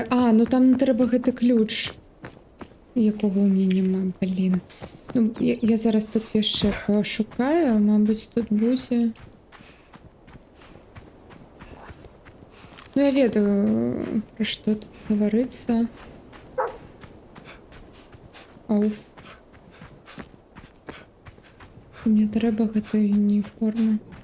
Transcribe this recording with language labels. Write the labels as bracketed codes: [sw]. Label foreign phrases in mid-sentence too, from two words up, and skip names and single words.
[uk] А, ну там треба гэты ключ. Якого у мене нема, блін. [be] Ну, я зараз тут яшчэ пошукаю, мабуть, тут будзе. Ну, я ведаю, про што тут гаварыцца. Ауф. Мне трэба гэтую уніформу.